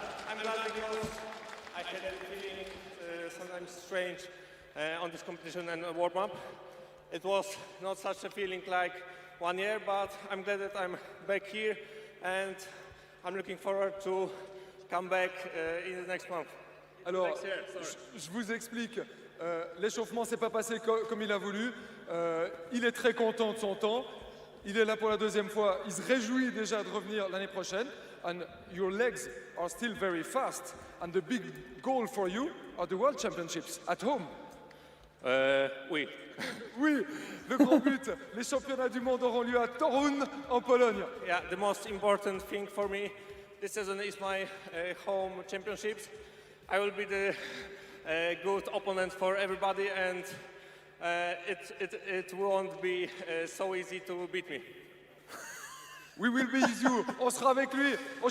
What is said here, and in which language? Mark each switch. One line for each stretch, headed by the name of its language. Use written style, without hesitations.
English: I'm glad because I had a feeling sometimes strange on this competition and warm-up. It was not such a feeling like 1 year, but I'm glad that I'm back here, and I'm looking forward to come back in the next month.
French: Alors, je vous explique. L'échauffement s'est pas passé comme il a voulu. Il est très content de son temps. Il est là pour la 2e fois. Il se réjouit déjà de revenir l'année prochaine.
English: And your legs are still very fast. And the big goal for you are the World Championships at home.
French: Oui. Oui, le grand but. Les championnats du monde auront lieu à Toruń, en Pologne.
English: Yeah, the most important thing for me this season is my home championships. I will be the good opponent for everybody, and it won't be so easy to beat me. We will be with you.
French: On sera avec lui au